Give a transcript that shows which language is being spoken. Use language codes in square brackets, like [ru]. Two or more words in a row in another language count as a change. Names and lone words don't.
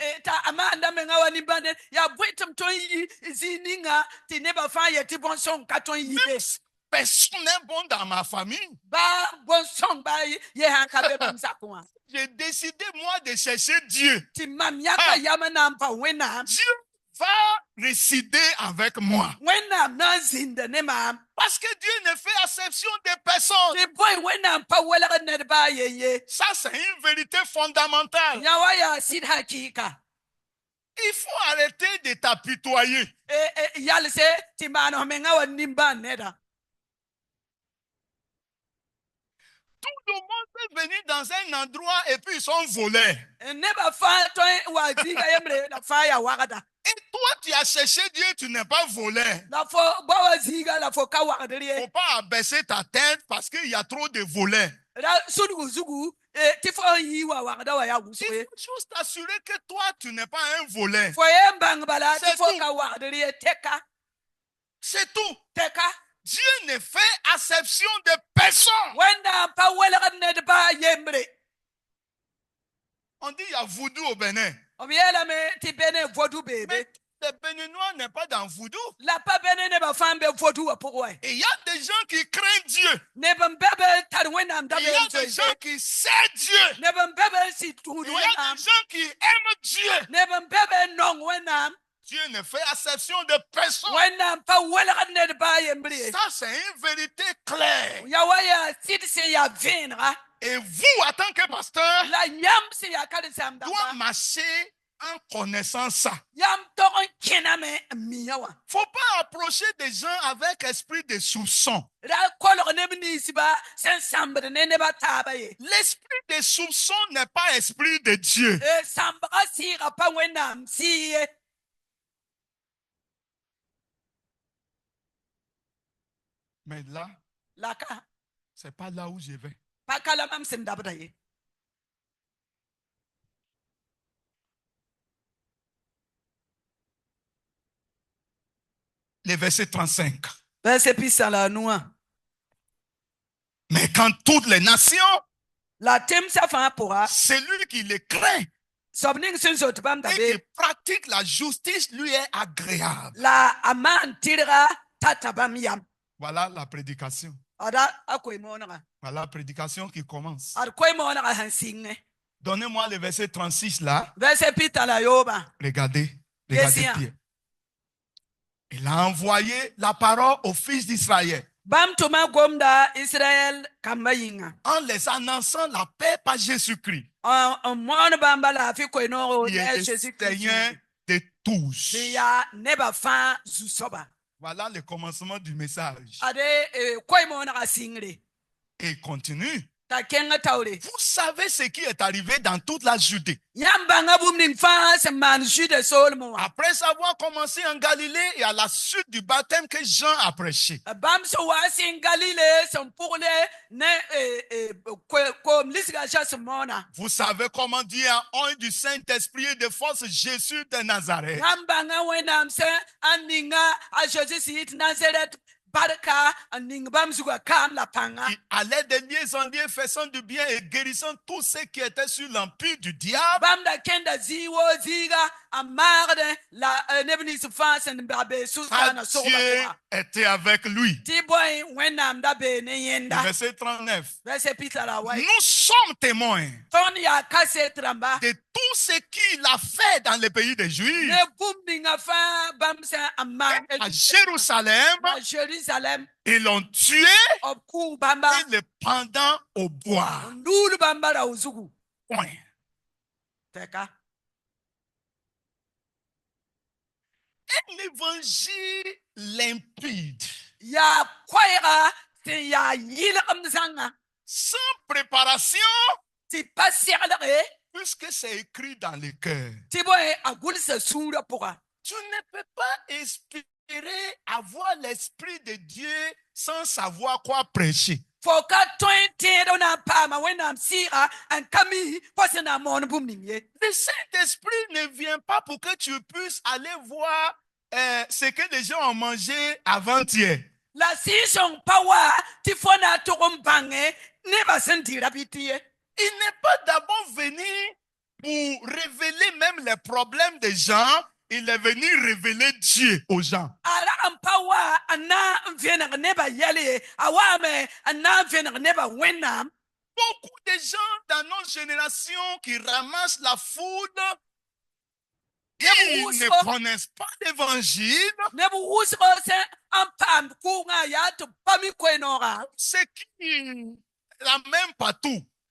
[fr] Même personne n'est bon dans ma famille. J'ai décidé moi de chercher Dieu. Dieu va résider avec moi. [mos] wẽnnaam na n zĩnda ne maam [fr] Parce que Dieu ne fait acception des personnes. [mos] tɩ bõe wẽnnaam pa welg ned baa yen ye [fr] Ça, c'est une vérité fondamentale. [mos] yã wa yaa sɩd hakɩɩka [fr] Il faut arrêter de t'apitoyer. [mos] yalse tɩ maan f menga wa nimbãan neda [fr] Tout le monde peut venir dans un endroit et puis ils sont volés. [mos] nebã fãa tõe n wa zĩiga yembre la fãa yaa wagda [fr] Et toi, tu as cherché Dieu, tu n'es pas volé. [mos] la fo ba wa zĩiga la fo ka wagdr [fr] Il ne [mos] ye [fr] faut pas abaisser ta tête parce qu'il y a trop de volets. [mos] ra sudgu zugu tɩ fo n yɩ wa wagda wa yaa wʋsg [fr] Il [mos] ye [fr] faut juste t'assurer que toi, tu n'es pas un volé. [mos] fo ye n bãng bala tɩ [fr] C'est [mos] fo [fr] tout. [mos] ka wagdr ye tɛka [fr] C'est tout. [mos] tɛka [fr] Dieu ne fait acception de personne. [mos] wẽnnaam pa welgd ned baa yembre [fr] On dit il y a voodoo au Bénin. [mos] b yeelame tɩ bene vodu beebe [fr] Mais les Béninois n'est pas dans voodoo. [mos] la pa bene nebã fãa n be vodu wã pʋgẽ wa [fr] Et il y a des gens qui craignent Dieu. [mos] neb n be be tar wẽnnaam [fr] Il y a [mos] dabeem [fr] des [mos] zoe [fr] gens qui servent Dieu. [mos] neb n be be n sɩd tũud [fr] Il y a [mos] wẽnnaam [fr] des gens qui aiment Dieu. [mos] neb n be be n nong wẽnnaam [fr] Dieu ne fait acception de personne. [mos] wẽnnaam pa welgd ned baa yembr ye [fr] Ça, c'est une vérité claire. [mos] ya wa yaa sɩd sẽn yaa vẽenega [fr] Et vous, en tant que pasteur, [mos] la yãmb sẽn yaa karen-sãam [fr] doit [mos] dãmba [fr] marcher en connaissant ça. [mos] yãmb tog n kẽname n mia wã [fr] Faut pas approcher des gens avec esprit de soupçon. [mos] ra kolg neb ninsba sẽn sãmbd ne nebã taaba ye [fr] L'esprit de soupçon n'est pas esprit de Dieu. [mos] sãmbga sɩɩga pa wẽnnaam sɩɩ ye [fr] Mais là, [mos] la ka [fr] c'est pas là où je vais. [mos] pa ka la mam sẽn dabda ye [fr] Le verset 35. [mos] verset pisa la a nuwã [fr] Mais quand toutes les nations, [mos] la temsã fãa pʋga [fr] celui qui les craint [mos] soab ning sẽn zot bãmb [fr] et [mos] dabe [fr] qui pratique la justice lui est agréable. [mos] la a maan tɩrga tata bãmb yam [fr] Voilà la prédication. [mos] ada a koe-moonega [fr] Voilà la prédication qui commence. [mos] ad koe-moonega sẽn sɩngẽ [fr] Donnez-moi le verset 36 là. [mos] verset pita la yoobã [fr] Regardez. Regardez Deuxième. bien. Il a envoyé la parole aux fils d'Israël [mos] bãmb tʋma gomda israɛl kambã yĩnga [fr] en les annonçant la paix par Jésus-Christ, [mos] n moon bãmba laafɩ koe-noogo [fr] qui [mos] ne [fr] est le [mos] jésus [fr] Seigneur [mos] christ [fr] de tous. [mos] sẽn yaa nebã fãa zu-soaba [fr] Voilà le commencement du message. [mos] ade koe-moonega sɩngre [fr] Et il continue. [mos] t'a kẽng taoore [fr] Vous savez ce qui est arrivé dans toute la Judée. [mos] yãmb bãnga bũmb ning fãa sẽn maan jude soolmẽ wã [fr] Après avoir commencé en Galilée et à la suite du baptême que Jean a prêché. [mos] bãmb sẽn wa sẽn galile sẽn pʋgle ne koom lisga za sẽn moona [fr] Vous savez comment Dieu a eu du Saint-Esprit et de force Jésus de Nazareth. [mos] yãmb bãnga wẽnnaam sẽn n ninga a zeezi sẽn yɩ tɩ nazaret barka n ning bãmb zugã kaam la pãnga [fr] Qui allait de lieu en lieu, faisant du bien et guérissant tous ceux qui étaient sur l'empire du diable. [mos] bãmb da kẽnda zĩig wo zĩiga n maagdẽ la neb nins fãa sẽn ba bee sʋsgaana [fr] Ah, [mos] sogba [fr] Dieu [mos] pʋga [fr] était avec lui. [mos] tɩ bõe wẽnnaam da bee ne yẽnda [fr] Verset 39. [mos] verset pita la wa [fr] Nous sommes témoins [mos] tõnd yaa kaset rãmba [fr] de tout ce qu'il a fait dans le pays des Juifs, [mos] ne bũmb ninga fãa bãmb sẽn n maan [fr] à Jérusalem. [mos] a Jérusalem [fr] Ils l'ont tué [mos] b kʋʋg bãmba [fr] et le pendant au bois. [mos] n duul bãmba rao zugu [fr] Point. [mos] tɛka [fr] Un évangile limpide, [mos] yaa koɛɛga sẽn yaa yɩlgem zãnga [fr] sans préparation, [mos] tɩ pa seglge [fr] puisque c'est écrit dans le cœur. [mos] tɩ bõe a gʋlsa sũurã pʋga [fr] Tu ne peux pas espérer avoir l'Esprit de Dieu sans savoir quoi prêcher. [mos] fo ka tõe n tẽed na n paama wẽnnaam sɩɩga n ka mi fo sẽn na n moon bũmb ning ye [fr] Le Saint-Esprit ne vient pas pour que tu puisses aller voir ce que les gens ont mangé avant-hier. [mos] la sɩɩsẽng pa wa tɩ fo na n tʋg n bãnge nebã sẽn dɩ rabɩ tɩ ye [fr] Il n'est pas d'abord venu pour révéler même les problèmes des gens. Il est venu révéler Dieu aux gens. [mos] a ra n pa wa n na n vẽneg nebã yɛl ye a waame n na n vẽneg nebã wẽnnaam [fr] Beaucoup de gens dans nos générations qui ramassent la foudre, ils ne connaissent pas l'évangile, c'est qui l'amène partout.